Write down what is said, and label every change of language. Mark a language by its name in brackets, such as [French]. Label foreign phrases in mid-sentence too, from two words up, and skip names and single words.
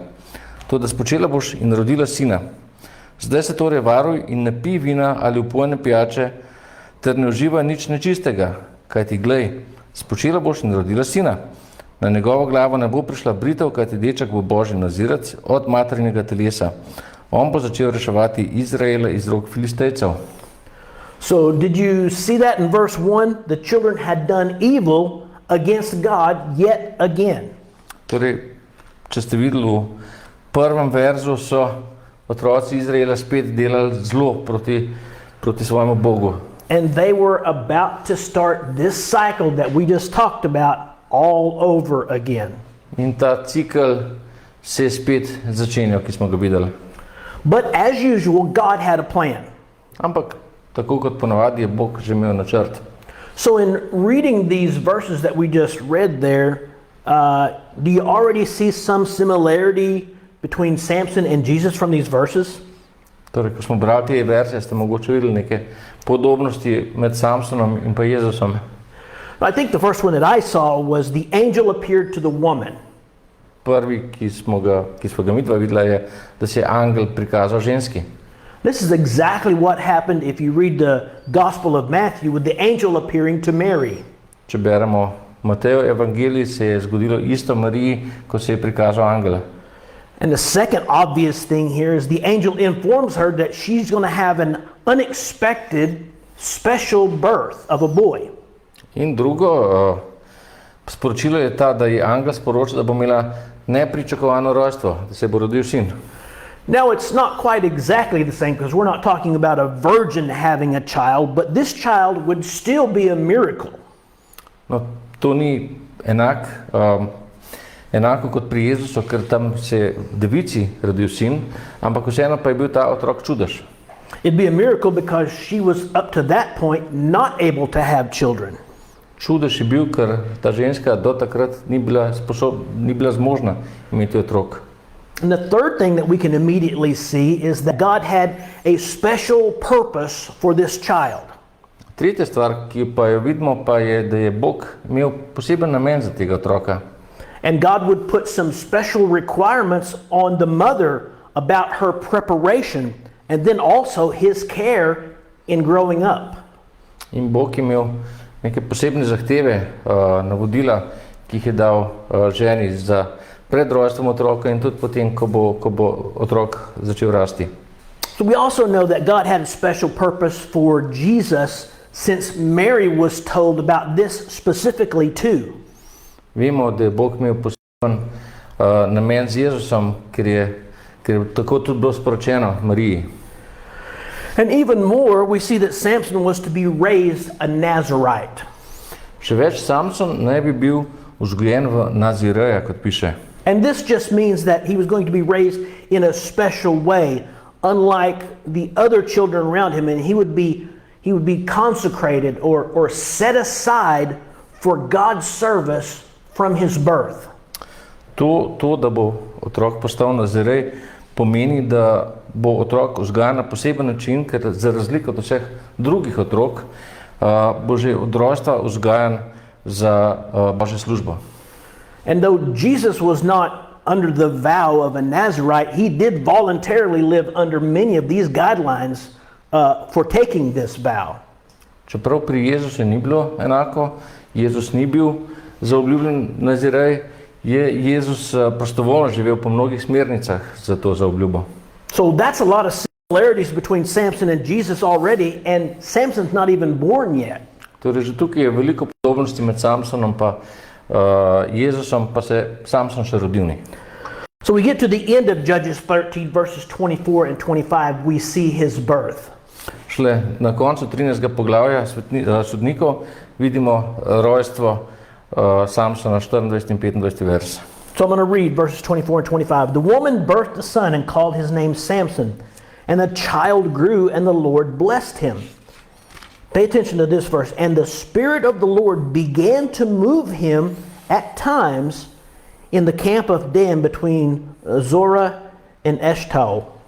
[Slovenian] Toda spočela boš in rodila sina. Zdaj se torej varuj in ne pij vina ali upojne pijače, ter ne uživaj nič nečistega, kajti glej, spočela boš in rodila sina. Na njegovo glavo ne bo prišla britev, kajti deček bo božji nazirac od materinega telesa. On bo začel reševati Izraela iz rok Filistejcev. [English] So did you see that in verse 1? The children had done evil against God yet again. [Slovenian] Torej, če ste videli v prvem verzu, so otroci Izraela spet delali zlo proti svojemu Bogu. [English] And they were about to start this cycle that we just talked about all over again. [Slovenian] In ta cikel se je spet začenjal, ki smo ga videli. [English] But as usual, God had a plan. [Slovenian] Ampak tako kot ponavadi je Bog že imel načrt. [English] So in reading these verses that we just read there, do you already see some similarity between Samson and Jesus from these verses? [Slovenian] Torej, ko smo brali te verse, ste mogoče videli neke podobnosti med Samsonom in pa Jezusom. [English] I think the first one that I saw was the angel appeared to the woman. [Slovenian] Prvi, ki smo ga midva videla, je, da se je angel prikazal ženski. [English] This is exactly what happened if you read the Gospel of Matthew with the angel appearing to Mary. [Slovenian] Če beremo Matejev evangelij, se je zgodilo isto Mariji, ko se je prikazal angel. [English] And the second obvious thing here is the angel informs her that she's going to have an unexpected special birth of a boy. [Slovenian] In drugo sporočilo je ta, da je angel sporočil, da bo imela nepričakovano rojstvo, da se bo rodil sin. [English] Now it's not quite exactly the same because we're not talking about a virgin having a child, but this child would still be a miracle. [Slovenian] No, to ni enako kot pri Jezusu, ker tam se je devici rodil sin, ampak vseeno pa je bil ta otrok čudež. [English] It'd be a miracle because she was up to that point not able to have children. [Slovenian] Čudež je bil, ker ta ženska do takrat ni bila zmožna imeti otrok. [English] And the third thing that we can immediately see is that God had a special purpose for this child. [Slovenian] Tretja stvar, ki pa jo vidimo, pa je, da je Bog imel poseben namen za tega otroka. [English] And God would put some special requirements on the mother about her preparation and then also his care in growing up. [Slovenian] In Bog je imel neke posebne zahteve, navodila, ki jih je dal ženi za pred rojstvom otroka in tudi potem, ko bo otrok začel rasti. [English] So we also know that God had a special purpose for Jesus, since Mary was told about this specifically too. [Slovenian] Vemo, da je Bog imel poseben namen z Jezusom, ker je tako tudi bilo sporočeno Mariji. [English] And even more, we see that Samson was to be raised a Nazarite. [Slovenian] Še več, Samson naj bi bil vzgojen v Nazireja, kot piše. [English] And this just means that he was going to be raised in a special way, unlike the other children around him, and he would be consecrated or set aside for God's service from his birth. [Slovenian] To, da bo otrok postal Nazirej, pomeni, da bo otrok vzgajan na poseben način, ker za razliko od vseh drugih otrok bo že od rojstva vzgajan za Božjo službo. [English] And though Jesus was not under the vow of a Nazarite, he did voluntarily live under many of these guidelines for taking this vow. [Slovenian] Čeprav pri Jezusu ni bilo enako, Jezus ni bil zaobljubljen Nazirej, je Jezus prostovoljno živel po mnogih smernicah za to zaobljubo. [English] So that's a lot of similarities between Samson and Jesus already, and Samson's not even born yet. [Slovenian] Torej, že tukaj je veliko podobnosti med Samsonom pa Jezusom, pa se Samson še rodil ni. [English] So we get to the end of Judges 13, verses 24 and 25, we see his birth. [Slovenian] Šele na koncu 13. poglavja sodnikov vidimo rojstvo Samsona, 24 in 25 vers. [English] So I'm going to read verses 24 and 25. The woman birthed a son and called his name Samson, and the child grew and the Lord blessed him. Pay attention to this verse. And the Spirit of the Lord began to move him at times in the camp of Dan between Zorah and Eshtaol.